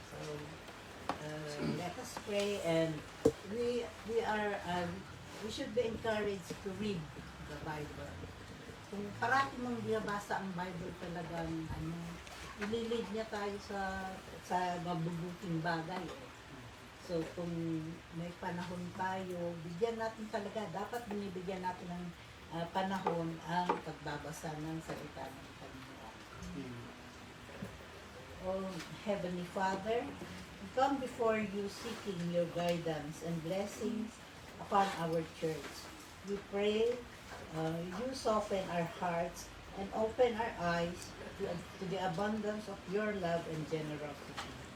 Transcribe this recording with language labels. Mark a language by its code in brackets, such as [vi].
[en] So, let us pray, and we should be encouraged to read the Bible. [tl] Kung parati mong binabasa ang Bible, talagang ililid niya tayo sa mabubuting bagay. So kung may panahon tayo, bigyan natin talaga, dapat binibigyan natin ng panahon ang pagbabasa ng salita ng Panginoon. [en] Oh, Heavenly Father, we come before you seeking your guidance and blessings upon our church. We pray you soften our hearts and open our eyes to the abundance of your love and generosity.